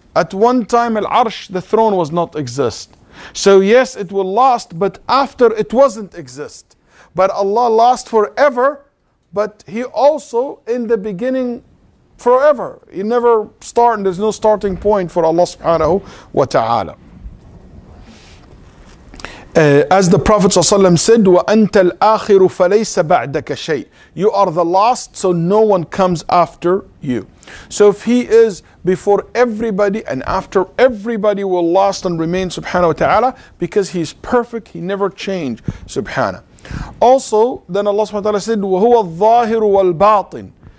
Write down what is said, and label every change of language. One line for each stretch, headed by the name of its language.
English: At one time Al-Arsh, the throne, was not exist. So yes, it will last, but after it wasn't exist. But Allah lasts forever, but He also in the beginning forever. He never start, and there's no starting point for Allah subhanahu wa ta'ala. As the Prophet ﷺ said,
Arabic: وَأَنْتَ الْآخِرُ فَلَيْسَ بَعْدَكَ شَيْءٍ.
English: You are the last, so no one comes after you. So if He is before everybody and after everybody will last and remain subhanahu wa ta'ala, because He is perfect, He never changed subhanahu. Also, then Allah subhanahu wa ta'ala said,
Arabic: وَهُوَ الظَّاهِرُ وَالْبَاطِنُ.